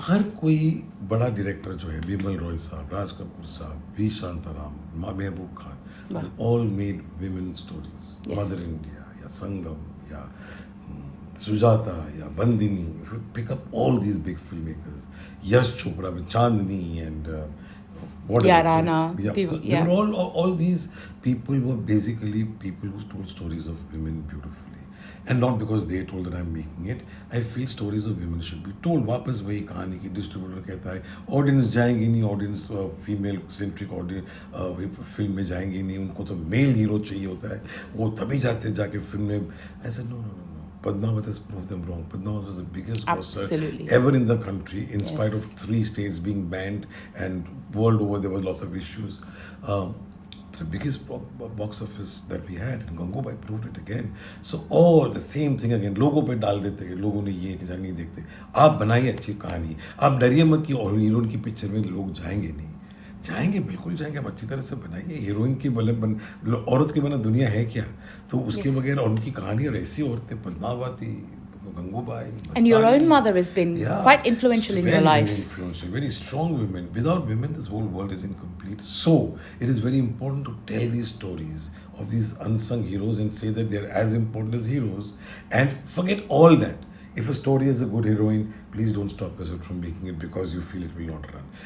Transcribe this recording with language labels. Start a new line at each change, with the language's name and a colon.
Hindi: हर कोई बड़ा डायरेक्टर जो है, बिमल रॉय साहब, राज कपूर साहब, we Shantaram, Mehboob Khan,
English: All made women stories.
Hindi: Mother India या संगम या सुजाता या Bandini,
English: pick up all these big film makers,
Hindi: Yash Chopra with Chandni and
English: Yarana. They were all these people were basically people who told stories of women beautifully, and not because they told that I'm making it. I feel stories of women should be told.
Hindi: वापस वही कहानी की distributor कहता है audience जाएंगी नहीं, audience female centric audience film में जाएंगी नहीं, उनको तो मेल हीरो चाहिए होता है, वो तभी जाते जाके फिल्म में। ऐसा no.
English: Padmavat has proved them wrong. Padmavat was the biggest grocer ever in the country, in spite of 3 states being banned, and world over there was lots of issues. The biggest box office that we had, and Gangubai proved it again. So all the same thing again.
Hindi: लोगों पे डाल देते हैं, लोगों ने ये कि नहीं देखते। आप बनाइए अच्छी कहानी, आप डरिए मत कि हीरोइन की पिक्चर में लोग जाएंगे नहीं। जाएंगे, बिल्कुल जाएंगे, आप अच्छी तरह से बनाइए। हीरोइन की औरत के बिना दुनिया है क्या? तो उसके बगैर उनकी कहानी, और ऐसी औरतें Padmavati, Gangubai.
English: And your own mother has been quite influential in your life. Very influential, very strong women. Without women, this whole world is incomplete. So it is very important to tell these stories of these unsung heroes and say that they are as important as heroes, and forget all that. If a story has a good heroine, please don't stop yourself from making it because you feel it will not run.